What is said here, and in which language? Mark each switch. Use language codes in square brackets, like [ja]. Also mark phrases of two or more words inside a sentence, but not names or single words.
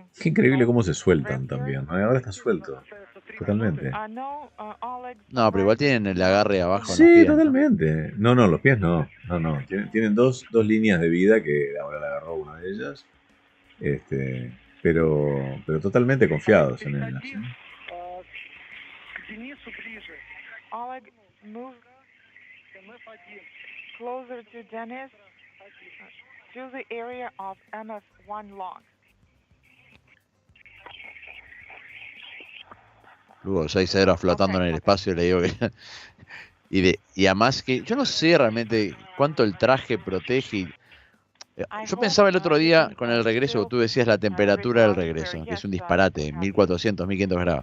[es] Qué increíble cómo se sueltan también, ¿no? Ahora está suelto, totalmente. No, Oleg. No, pero igual tienen el agarre abajo en los Sí, pies, ¿no? totalmente. No, los pies no. No. Tienen dos líneas de vida que ahora la agarró una de ellas. Pero totalmente confiados en ellas. ¿Sí? [ru] К Денису ближе. [en] Oleg, move МФ1. closer to Dennis, to the area of MF1 log. [es] Luego 6-0 flotando en el espacio, le digo que... y además que yo no sé realmente cuánto el traje protege. Yo pensaba el otro día con el regreso, tú decías la temperatura del regreso, que es un disparate, 1400, 1500 grados.